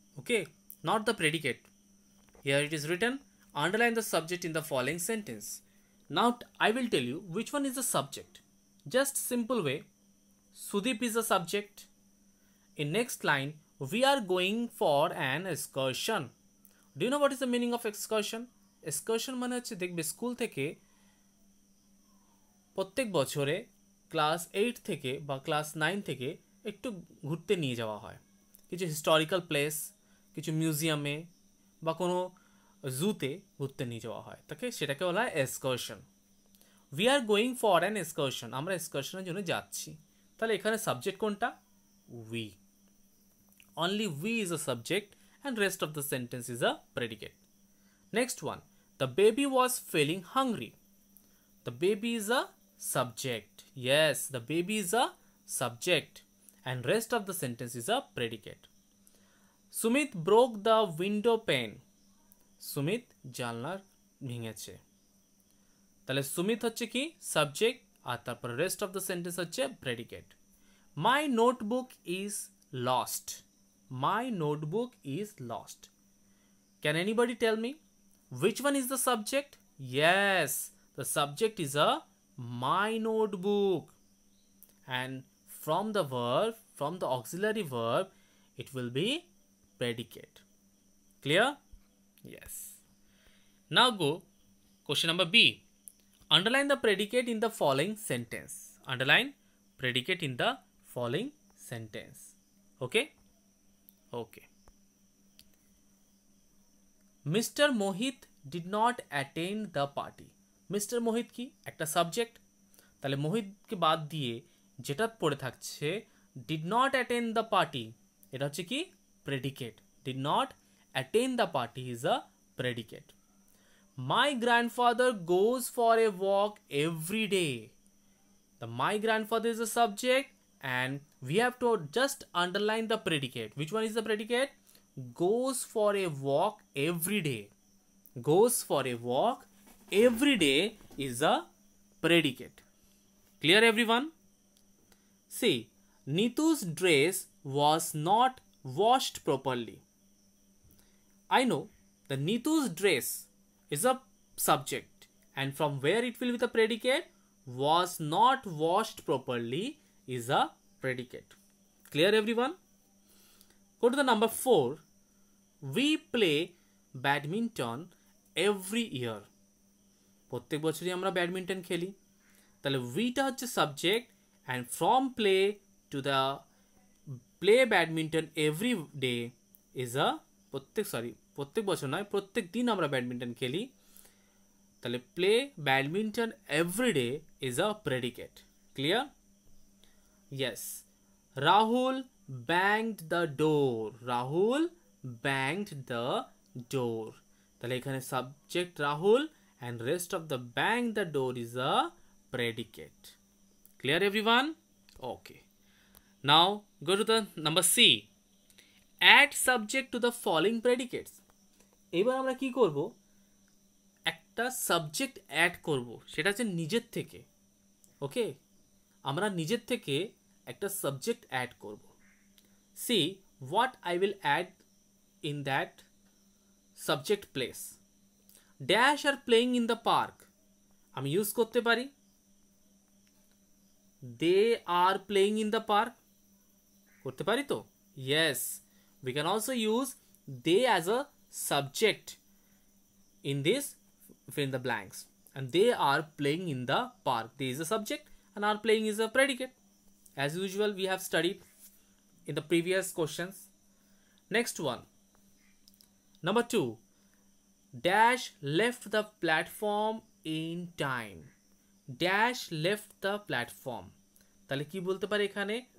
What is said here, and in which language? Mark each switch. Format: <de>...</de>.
<en>Okay, not the predicate. Here it is written, underline the subject in the following sentence. Now I will tell you which one is the subject. Just simple way. Sudeep is a subject. In next line, we are going for an excursion. Do you know what is the meaning of excursion?</en> <bn>Excursion মানে হচ্ছে দেখবে school থেকে প্রত্যেক বছরে class 8 থেকে বা class 9 থেকে একটু ঘুরতে নিয়ে যাওয়া হয় কিছু হিস্টোরিক্যাল প্লেস, কিছু মিউজিয়ামে বা কোনো জুতে ঘুরতে নিয়ে যাওয়া হয়, তাকে সেটাকে বলা হয় excursion.</bn> <en>we are going for an excursion,</en> <bn>আমরা এক্সকারশনের জন্য যাচ্ছি। তাহলে এখানে সাবজেক্ট কোনটা? We.</bn> <en>Only we is a subject and rest of the sentence is a predicate. Next one. The baby was feeling hungry. The baby is a subject. Yes, the baby is a subject and rest of the sentence is a predicate. Sumit broke the window pane.</en> <bn>Sumit জানলা ভেঙেছে। তাহলে সুমিত হচ্ছে কি subject আর তারপর</bn> <en>rest of the sentence</en> <bn>হচ্ছে predicate.</bn> <en>My notebook is lost. My notebook is lost. Can anybody tell me which one is the subject? Yes, the subject is a my notebook, and from the verb, from the auxiliary verb, it will be predicate. Clear? Yes. Now go question number B. Underline the predicate in the following sentence. Underline predicate in the following sentence. Okay? Okay. Mr. Mohit did not attend the party. Mr.</en> <bn>Mohit কি একটা subject, তাহলে মোহিতকে বাদ দিয়ে যেটা পড়ে থাকছে</bn> <en>did not attend the party,</en> <bn>এটা হচ্ছে কি predicate.</bn> <en>Did not attend the party is a predicate. My grandfather goes for a walk every day. The my grandfather is a subject and we have to just underline the predicate. Which one is the predicate? Goes for a walk every day. Goes for a walk every day is a predicate. Clear everyone? See, Nitu's dress was not washed properly. I know the Nitu's dress is a subject and from where it will be the predicate? Was not washed properly is a predicate. Clear everyone? Go to the number 4. We play badminton every year.</en> <bn>প্রত্যেক বছরই আমরা badminton খেলি। তাহলে উইটা হচ্ছে subject</bn> <en>and from play to the play badminton every day is a</en> <bn>প্রত্যেক বছর নয়, প্রত্যেক দিন আমরা ব্যাডমিন্টন খেলি।</bn> <en>তাহলে play badminton every day is a predicate. Clear? Yes. Rahul banged the door. Rahul banged the door.</en> <bn>তাহলে এখানে</bn> <en>subject Rahul and rest of the bang the door is a predicate. Clear everyone? Okay. Now go to the number C. Add subject to the following predicates.</en> <bn>এবার আমরা কি করব? একটা subject add করব, সেটা হচ্ছে নিজের থেকে। ওকে, আমরা নিজের থেকে একটা সাবজেক্ট অ্যাড করব।</bn> <en>See what I will add in that subject place. Dash are playing in the park.</en> <bn>আমি ইউজ করতে পারি</bn> <en>they are playing in the park,</en> <bn>করতে পারি তো?</bn> <en>Yes, we can also use they as a subject in this fill in the blanks, and they are playing in the park. There is a subject and are playing is a predicate. As usual, we have studied in the previous questions. Next one, number 2, dash left the platform in time. Dash left the platform,</en> <bn>তাহলে কি বলতে পারি এখানে?</bn>